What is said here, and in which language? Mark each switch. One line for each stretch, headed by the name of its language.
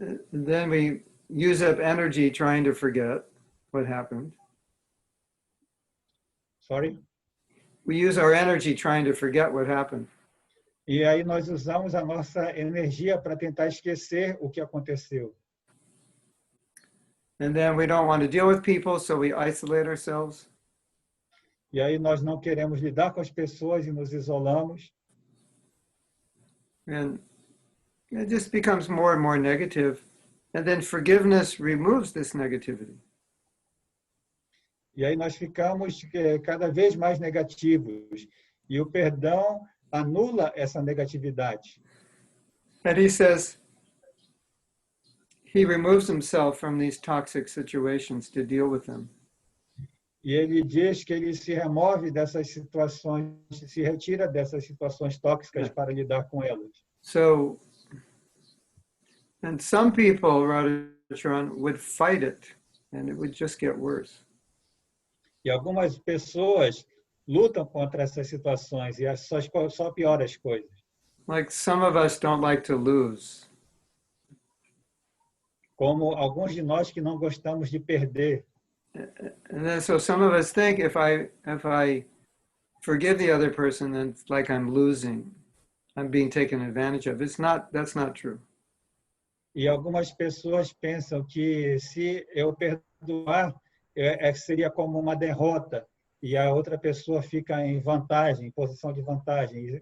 English: Then we use up energy trying to forget what happened. Sorry? We use our energy trying to forget what happened.
Portuguese: E aí nós usamos a nossa energia para tentar esquecer o que aconteceu.
English: And then we don't want to deal with people, so we isolate ourselves.
Portuguese: E aí nós não queremos lidar com as pessoas e nos isolamos.
English: And it just becomes more and more negative. And then forgiveness removes this negativity.
Portuguese: E aí nós ficamos cada vez mais negativos. E o perdão anula essa negatividade.
English: And he says he removes himself from these toxic situations to deal with them.
Portuguese: E ele diz que ele se remove dessas situações, se retira dessas situações tóxicas para lidar com elas.
English: So, and some people, Radhacharan, would fight it, and it would just get worse.
Portuguese: E algumas pessoas lutam contra essas situações e só piora as coisas.
English: Like some of us don't like to lose.
Portuguese: Como alguns de nós que não gostamos de perder.
English: And then so some of us think if I forgive the other person, then it's like I'm losing. I'm being taken advantage of. That's not true.
Portuguese: E algumas pessoas pensam que se eu perdoar, seria como uma derrota e a outra pessoa fica em vantagem, em posição de vantagem.